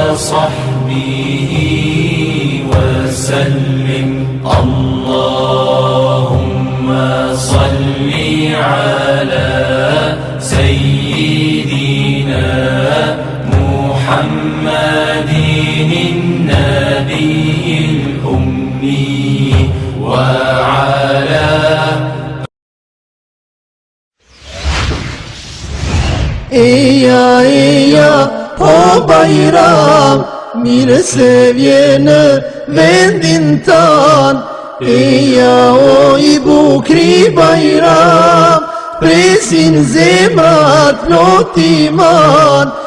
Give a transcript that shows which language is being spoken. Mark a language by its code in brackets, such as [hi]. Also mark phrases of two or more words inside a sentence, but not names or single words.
[ar] وصحبه وسلم اللهم صل على سيدنا محمد النبي الأمي وعلى [sq] Po Bajram, mirë se vjenë vendin tan. O i bukri Bajram, presin zemrat plot iman.